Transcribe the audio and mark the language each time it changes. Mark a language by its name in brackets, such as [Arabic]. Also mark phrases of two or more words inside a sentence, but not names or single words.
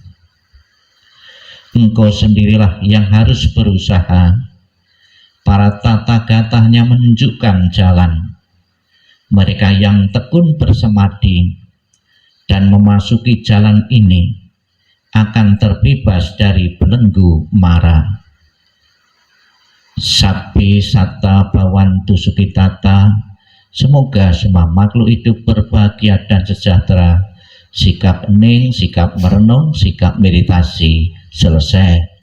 [Indonesian] Engkau sendirilah yang harus berusaha. Para tata-gatanya menunjukkan jalan. Mereka yang tekun bersemadi dan memasuki jalan ini akan terbebas dari belenggu mara. [Pali] Sabbi satta bhavantu sukhitata. [Indonesian] Semoga semua makhluk hidup berbahagia dan sejahtera. Sikap hening, sikap merenung, sikap meditasi selesai.